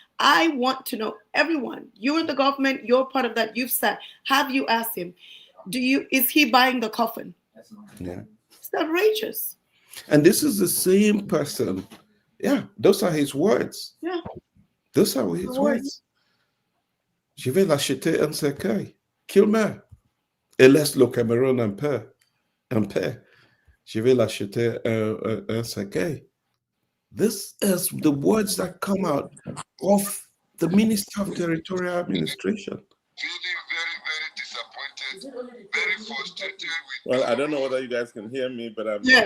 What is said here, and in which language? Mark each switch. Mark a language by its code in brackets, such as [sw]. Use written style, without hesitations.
[en] I want to know, everyone, you're in the government, you're part of that, you've sat. Have you asked him, is he buying the coffin? Yeah. It's outrageous. And this is the same person. Yeah, those are his words. Yeah. Those are his words. [fr] Je vais l'acheter un cercueil. Qu'il meurt. Et laisse le Cameroun en paix. Je vais l'acheter un cercueil. [en] This is the words that come out of the Minister of Territorial Administration. Feeling very, very disappointed, very frustrated. Well, I don't know whether you guys can hear me, but I'm